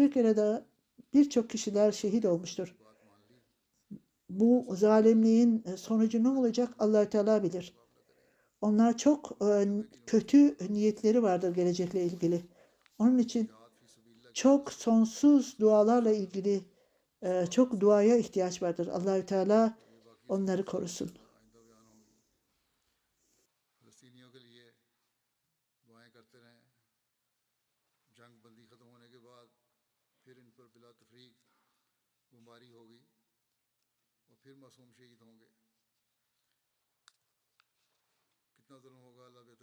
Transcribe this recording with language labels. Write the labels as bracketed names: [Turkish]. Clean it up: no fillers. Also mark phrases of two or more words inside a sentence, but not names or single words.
[Turkish] Bir kere daha birçok kişiler şehit olmuştur. Bu zalimliğin sonucu ne olacak Allah-u Teala bilir. Onlar çok kötü niyetleri vardır gelecekle ilgili. Onun için çok sonsuz dualarla ilgili çok duaya ihtiyaç vardır. Allah-u Teala onları korusun. [Urdu] پھر معصوم شہید ہوں گے کتنا ظلم ہوگا اللہ بہتر